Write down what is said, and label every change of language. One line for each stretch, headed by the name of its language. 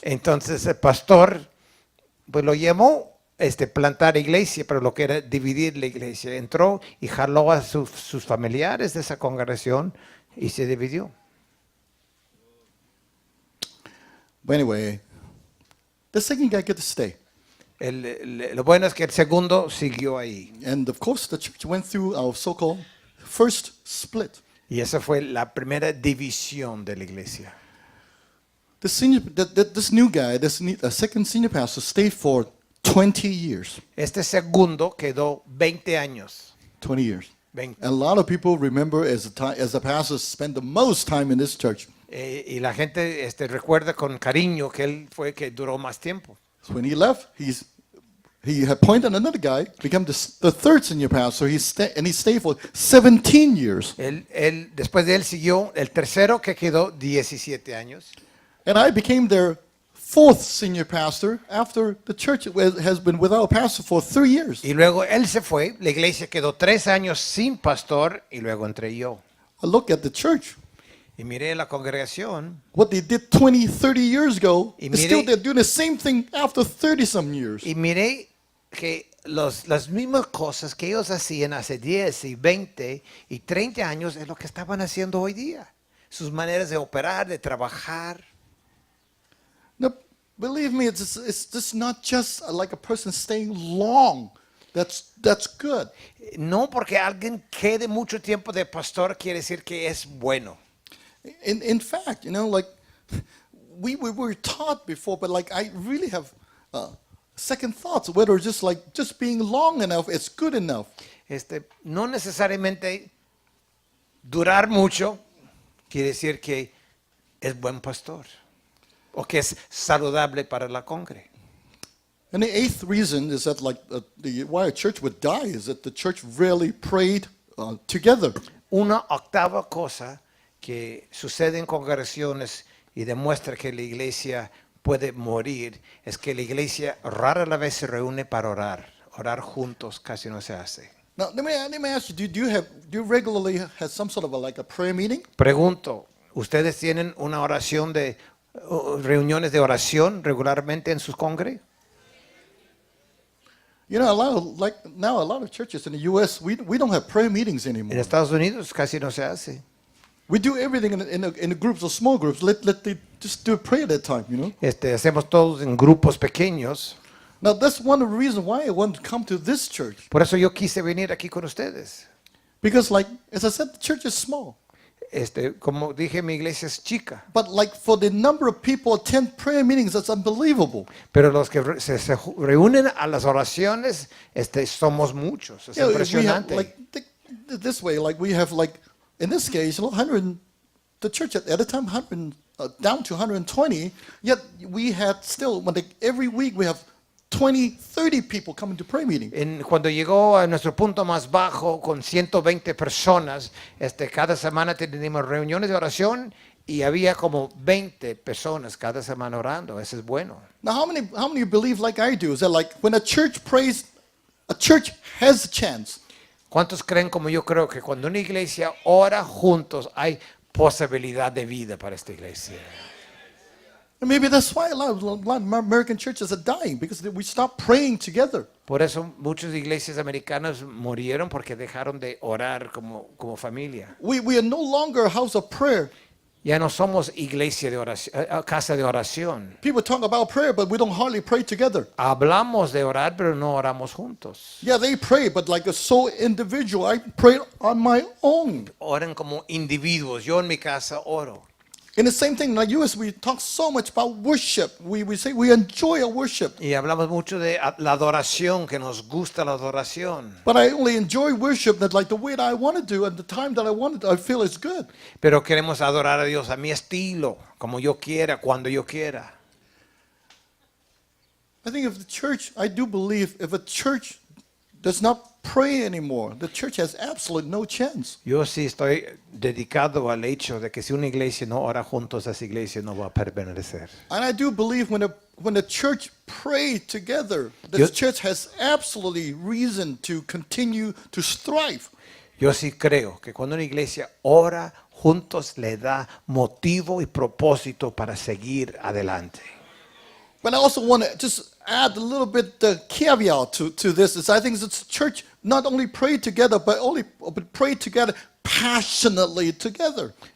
Spanish: Entonces el pastor pues lo llamó plantar iglesia, pero lo que era dividir la iglesia. Entró y jaló a sus familiares de esa congregación y se dividió.
English: But anyway, the second guy got to stay.
Spanish: Lo bueno es que el segundo siguió ahí.
English: And of course, the church went through our so-called first split.
Spanish: Y esa fue la primera división de la iglesia.
English: This new guy, second senior pastor, stayed for 20 years.
Spanish: Este segundo quedó 20 años.
English: 20 years. 20. And a lot of people remember as the pastor spent the most time in this church.
Spanish: Y la gente recuerda con cariño que él fue que duró más tiempo.
English: So when he left, he appointed another guy, became the third senior pastor. He stayed for 17 years.
Spanish: Después de él siguió el tercero que quedó 17 años.
English: And I became their fourth senior pastor after the church has been without a pastor for 3 years.
Spanish: Y luego él se fue, la iglesia quedó 3 años sin pastor y luego entré yo.
English: I look at the church.
Spanish: Y miré la congregación.
English: What they did 20, 30 years ago,
Spanish: Y
English: still
Spanish: miré-
English: they're doing the same thing after 30 some years.
Spanish: Y miré que las mismas cosas que ellos hacían hace 10 y 20 y 30 años es lo que estaban haciendo hoy día. Sus maneras de operar, de trabajar.
English: Now, believe me, it's just not just like a person staying long. That's good.
Spanish: No porque alguien quede mucho tiempo de pastor quiere decir que es bueno.
English: In fact, like we were taught before, but like I really have second thoughts whether just being long enough is good enough.
Spanish: No necesariamente durar mucho quiere decir que es buen pastor o que es saludable para la congre.
English: And the eighth reason is that why a church would die is that the church rarely prayed together.
Spanish: Una octava cosa que sucede en congregaciones y demuestra que la iglesia puede morir es que la iglesia rara la vez se reúne para orar. Orar juntos casi no se hace.
English: Now, let me ask you: do you regularly have some sort of a prayer meeting?
Spanish: Pregunto, ¿ustedes tienen una oración reuniones de oración regularmente en sus congre?
English: A lot of churches in the U.S. we don't have prayer meetings
Spanish: En
English: anymore.
Spanish: Estados Unidos casi no se hace.
English: We do everything in groups or small groups. Let they just do a prayer that time,
Spanish: Hacemos todos en grupos pequeños.
English: Now that's one of the reasons why I want to come to this church.
Spanish: Por eso yo quise venir aquí con ustedes.
English: Because as I said, the church is small.
Spanish: Como dije, mi iglesia es chica.
English: But for the number of people attend prayer meetings, that's unbelievable.
Spanish: Pero los que se reúnen a las oraciones, somos muchos. Es
English: We have,
Spanish: impresionante.
English: this way, we have in this case, 100. The church at a time 100 down to 120. Yet we had still every week we have 20, 30 people coming to prayer meeting.
Spanish: Cuando llegó a nuestro punto más bajo con 120 personas, cada semana teníamos reuniones de oración Y había como 20 personas cada semana orando. Eso es bueno.
English: Now, how many believe like I do? Is that like when a church prays, a church has a chance.
Spanish: ¿Cuántos creen como yo creo que cuando una iglesia ora juntos hay posibilidad de vida para esta iglesia?
English: And maybe that's why a lot of American churches are dying, because we stop praying together.
Spanish: Por eso muchas iglesias americanas murieron porque dejaron de orar como familia.
English: We are no longer a house of prayer.
Spanish: Ya no somos iglesia de oración, casa de oración.
English: People talk about prayer, but we don't hardly pray together.
Spanish: Hablamos de orar, pero no oramos juntos.
English: Yeah, they pray, but like it's so individual. I pray on my own.
Spanish: Oran como individuos. Yo en mi casa oro.
English: And the same thing, like US, we talk so much about worship. We say we enjoy our worship.
Spanish: Y hablamos mucho de la adoración, que nos gusta la adoración.
English: But I only enjoy worship that like the way that I want to do and the time that I want it, I feel is good.
Spanish: Pero queremos adorar a Dios a mi estilo, como yo quiera, cuando yo quiera.
English: I think if the church, I do believe if a church does not pray anymore, the church has absolutely no chance.
Spanish: Yo sí estoy dedicado al hecho de que si una iglesia no ora juntos, esa iglesia no va a permanecer.
English: And I do believe when the church pray together, the church has absolutely reason to continue to strive.
Spanish: Yo sí creo que cuando una iglesia ora juntos le da motivo y propósito para seguir adelante.
English: But I also want to just add a little bit caveat to this. Is I think it's church not only pray together, but pray together passionately together.